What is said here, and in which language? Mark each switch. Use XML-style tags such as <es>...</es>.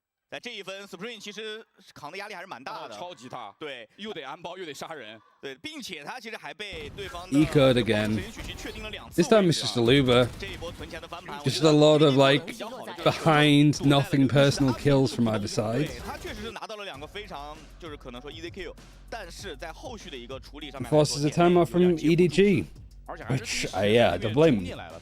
<zh>在这一分 ，Spring 其实扛的压力还是蛮大的，超级大。对，又得安包又得杀人。对，并且他其实还被对方的</zh> <en>Ecoed again. This time it's just a Luba. Just a lot of like behind nothing personal kills from either side.</en> <zh>他确实是拿到了2个非常就是可能说</zh> <en>easy kill，</en> <zh>但是在后续的一个处理上面</zh> <en>forces a timeout from EDG. Which, yeah, I don't blame him.</en>